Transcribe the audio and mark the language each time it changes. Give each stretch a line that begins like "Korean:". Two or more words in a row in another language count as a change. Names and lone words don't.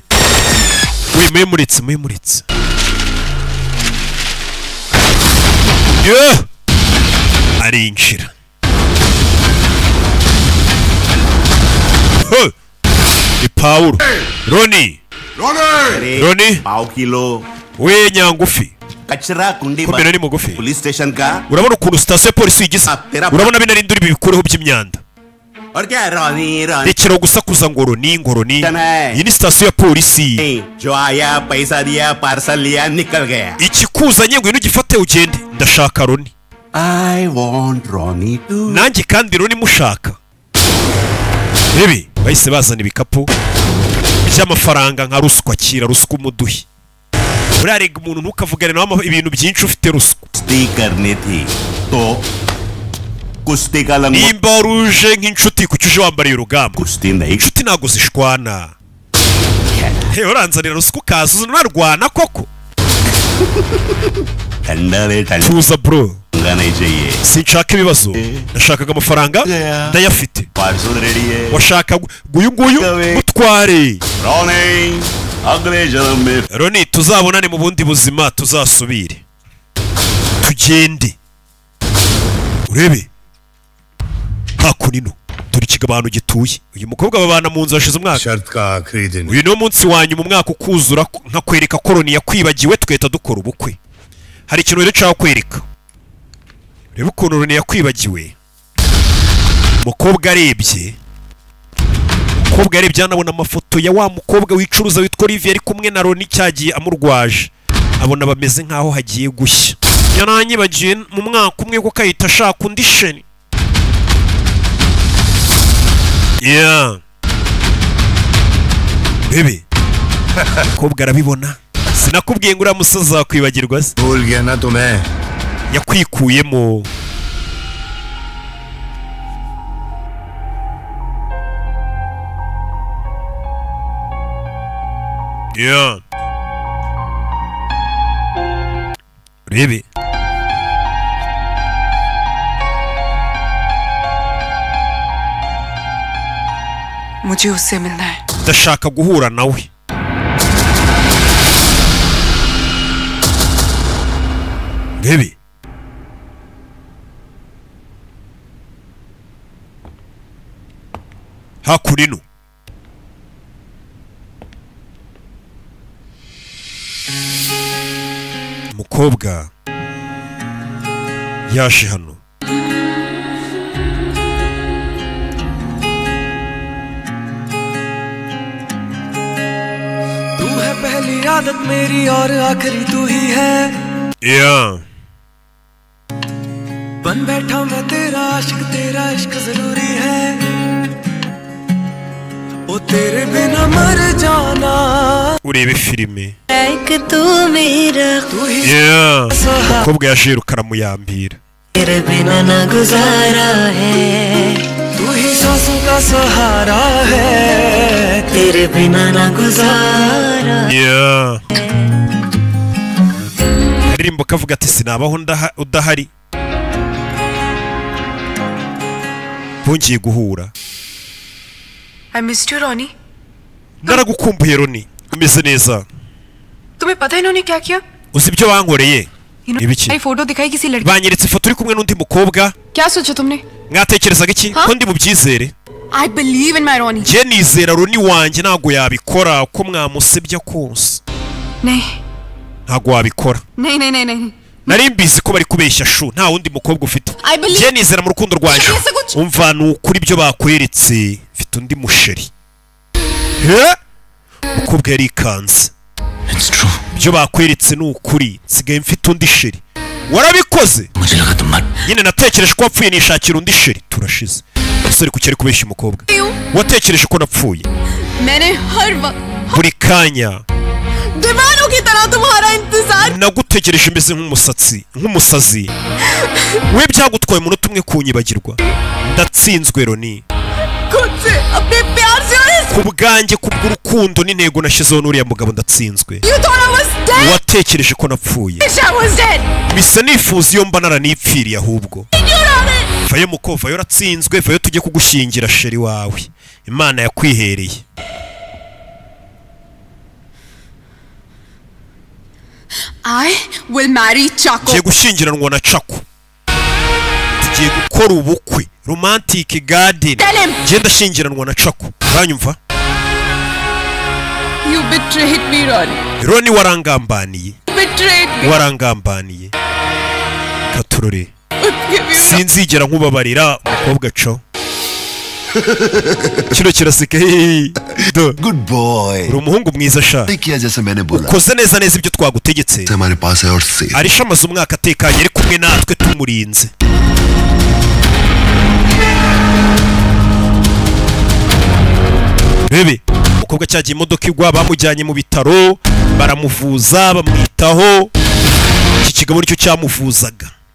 Kinyarwanda: Muyimuritse. Arinjira. Ni Paulo. Roni.
Hindi: पाव किलो
Kinyarwanda: We nyangufi.
Hindi: कचरा कुंडी
Kinyarwanda: Komera ni mugufi.
English: police station
Hindi: का
Kinyarwanda: Urabona ukuntu sitasiyo ya polisi yigize? Urabona binarindura ibi bikureho by'imyanda.
Hindi: और क्या रोनी
Kinyarwanda: Rekera gusakuza ngo Roni. Iyi ni sitasiyo ya polisi.
Hindi: जो आया पैसा दिया पार्सल लिया निकल गया.
Kinyarwanda: Ikikuzanye ngo gifate ugende. Ndashaka Roni.
English: I want Ronnie too.
Kinyarwanda: Nanjye kandi Roni mushaka. Rebe bahise bazana ibikapu by'amafaranga nka ruswa kira ruswa umuduhi. Urarega umuntu ntukavugane nawe ibintu byinshi ufite ruswa.
Hindi: कुश्ती करनी थी तो कुश्ती का लंगोट
Kinyarwanda: Nimba ruje nk'inshuti kucyuje wambariye urugamba.
Hindi: कुश्ती नहीं
Kinyarwanda: Inshuti ntago zishwana. Uranzanira ruswa ukaza unarwana koko.
Hindi: ठंडा रे ठंडा
Kinyarwanda: Tuza bro.
Hindi: नहीं चाहिए.
Kinyarwanda: Sinshaka ibibazo. Nashakaga amafaranga ndayafite.
English: parcel ready
Hindi: है.
Kinyarwanda: Washaka nguyu mutware.
Hindi: Ronnie अगले जन्म में
Kinyarwanda: Roni tuzabonane mu bundi buzima tuzasubire. Tugende. Urebe. Hakunino. Turi kigabano gituye. Uyu mukobwa babana mu nzu hashize umwaka.
Hindi: शर्त का आखिरी दिन.
Kinyarwanda: Uyu no munsi wanyu mu mwaka ukuzura nka kwereka ko Roni yakwibagiwe tweta dukora ubukwe. Hari ikintu rero cyaho kwereka. Reba ukuntu Roni yakwibagiwe. Umukobwa arebye. Umukobwa arebye anabona amafoto ya wa mukobwa wicuruza witwa Olivier ari kumwe na Roni cyagiye amurwaje. Abona bameze nkaho hagiye gushya. Yaranyibagiye mu mwaka umwe ko kayita ashaka undi sheni. Yeah. Bebe. Umukobwa arabibona. Sinakubwiye ngo uriya musaza wakwibagirwa se.
Hindi: भूल गया ना तुम्हें.
Kinyarwanda: Yakwikuyemo. Yeah. Rebe.
Hindi: मुझे उससे मिलना है.
Kinyarwanda: Ndashaka guhura nawe. Rebe. Hakurino. Umukobwa yaje hano.
Hindi: तू है पहली आदत मेरी और आखिरी तू ही है. Yeah. बन बैठा मैं तेरा इश्क जरूरी है. ओ तेरे बिना मर जाना.
Kinyarwanda: Urebe filime.
Hindi: एक तू मेरा तू ही
Kinyarwanda: Yeah. Umukobwa yaje rukara muyambira.
Hindi: तेरे बिना ना गुजारा है. तू ही सांसों का सहारा है. तेरे बिना ना गुजारा.
Kinyarwanda: Yeah. Aririmbo kavuga ati sinabaho udahari. Bongeye guhura.
English: I missed you, Ronnie.
Kinyarwanda: Naragukumbuye Roni. Umeze neza.
Hindi: तुम्हें पता है इन्होंने क्या किया?
Kinyarwanda: Uzi ibyo bankoreye? Ibiki?
Hindi: आई फोटो दिखाई किसी लड़की.
Kinyarwanda: Banyeretse ifoto uri kumwe n'undi mukobwa.
Hindi: क्या सोचा तुमने?
Kinyarwanda: Mwatekerezaga iki? Ko ndi mu byizere.
English: I believe in my Ronnie.
Kinyarwanda: Je nizera Roni wanjye ntago yabikora ko mwamusebya kose.
Hindi: नहीं
Kinyarwanda: Ntago wabikora.
Hindi: नहीं नहीं नहीं नहीं.
Kinyarwanda: nari mbizi ko bari kubeshya shu nta wundi mukobwa ufite
English: I believe-
Kinyarwanda: je nizera mu rukundo rwanje umva nukuri ibyo bakweretse mfite undi musheri umukobwa yari ikanze ibyo bakweretse ni ukuri nsigaye mfite undi sheri warabikoze nyine natekereje ko wapfuye nishakira undi sheri turashize umusore kuki ari kubeshya umukobwa watekereje ko napfuye buri kanya
Hindi: दीवानों की तरह तुम्हारा इंतजार
Kinyarwanda: nagutegereje imeze nk'umusazi we byagutwaye umunota umwe kunyibagirwa ndatsinzwe Roni
Hindi: खुद से अपने प्यार से और
Kinyarwanda: ku bwanjye kubw'urukundo n'intego nashizeho n'uriya mugabo ndatsinzwe
English: You thought I was dead?
Kinyarwanda: watekereje ko napfuye
English: I was dead.
Kinyarwanda: bisa nifuza iyo mba naranipfiriye ahubwo vayo muko vayo ratsinzwe vayo tujye kugushyingira sheri wawe Imana yakwihereye
English: I will marry Chaco.
Kinyarwanda: tugiye gushyingiranwa na Chaco tugiye gukora ubukwe
English: romantic garden
Kinyarwanda: ngiye ndashyingiranwa na Chaco uranyumva
English: You betrayed me, Ronnie.
Kinyarwanda: Roni warangambaniye
English: Betrayed me.
Kinyarwanda: warangambaniye katurore
English: Give you
Kinyarwanda: sinzigera nkubabarira umukobwa co kino kiraseka
English: good boy
Kinyarwanda: uri umuhungu mwiza sha
Hindi: किया जैसे मैंने बोला
Kinyarwanda: ukoze neza neza ibyo twagutegetse
Hindi: हमारे पास है और सेफ
Kinyarwanda: arisha amaze umwaka atekanye ari kumwe natwe tumurinze bebe umukobwa cyagiye imodoka igwa bamujyanye mu bitaro baramuvuza bamwitaho iki kigabo nicyo cyamuvuzaga